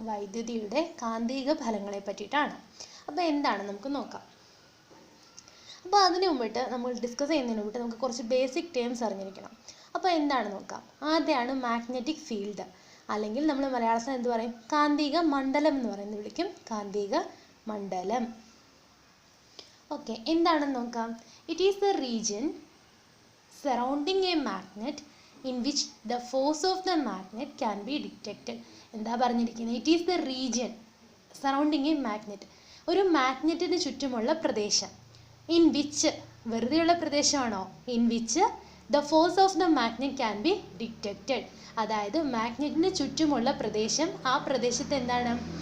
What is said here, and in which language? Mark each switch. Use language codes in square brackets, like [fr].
[ml] വൈദ്യുതിയുടെ കാന്തിക ഫലങ്ങളെ പറ്റിയിട്ടാണ്. അപ്പോൾ എന്താണ് നമുക്ക് നോക്കാം. അപ്പോൾ അതിന് മുമ്പിട്ട് നമ്മൾ ഡിസ്കസ് ചെയ്യുന്നതിന് മുമ്പിട്ട് നമുക്ക് കുറച്ച് ബേസിക് ടേംസ് അറിഞ്ഞിരിക്കണം. അപ്പോൾ എന്താണ് നോക്കാം. ആദ്യമാണ് മാഗ്നറ്റിക് ഫീൽഡ്, അല്ലെങ്കിൽ നമ്മൾ മലയാളത്തിൽ എന്ത് പറയും? കാന്തിക മണ്ഡലം എന്ന് പറയുന്നത് വിളിക്കും. കാന്തിക മണ്ഡലം. ഓക്കെ, എന്താണെന്ന് നോക്കാം. [en] It is the region surrounding a magnet in which the force of the magnet can be detected. [ml] എന്താ പറഞ്ഞിരിക്കുന്നത്? [en] it is the region surrounding a magnet, [ml] ഒരു മാഗ്നറ്റിന് ചുറ്റുമുള്ള പ്രദേശം. [en] in which, [ml] വെറുതെയുള്ള പ്രദേശമാണോ? [en] In which the force of the magnet can be detected. [ml] അതായത് മാഗ്നറ്റിന് ചുറ്റുമുള്ള പ്രദേശം, ആ പ്രദേശത്ത് എന്താണ്?